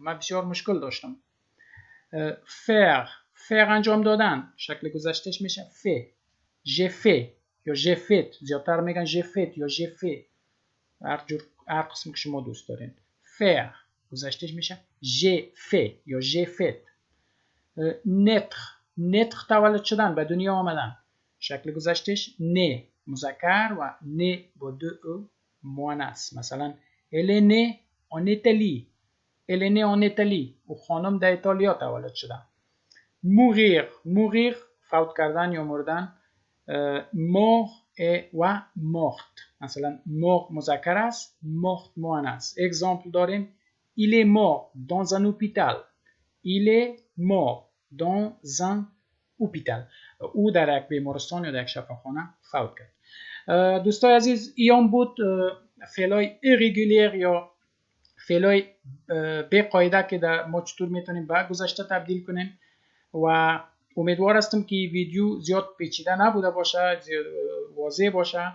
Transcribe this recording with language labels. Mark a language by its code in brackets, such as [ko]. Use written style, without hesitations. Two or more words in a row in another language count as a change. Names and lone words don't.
[fa] من بسیار مشکل داشتم. faire انجام دادن شکل گذشتهش میشه fait. [fr] j'ai fait یا j'ai fait. [fa] زیادتر میگن [fr] j'ai fait [fa] یا [fr] j'ai fait. [fa] هر قسم که شما دوست دارین. faire گذشتهش میشه [fr] j'ai fait [fa] یا [fr] j'ai fait. [fa] naître تولد شدن به دنیا آمدن شکل گذشتهش نه مذکر و نه با دو او مؤنث. [fr] مثلا elle est née en Italie. [fa] او خانم در ایتالیا تولد شدن. mourir فوت کردن یا مردن. [fr] mort و morte. [fa] مثلا mort مذکر است morte مؤنث. اگزامپل داریم [fr] il est mort dans un hôpital. il est mort dans un hôpital. [fa] او در یک بیمارستان یا در یک شفاخانه فوت کرد. دوستای عزیز ایام بود فعلای irregular یا فعلای بی قاعده که ما چطور میتونیم به گذشته تبدیل کنیم و امیدوار هستم که ویدیو زیاد پیچیده نبوده باشه، زیاد واضح باشه.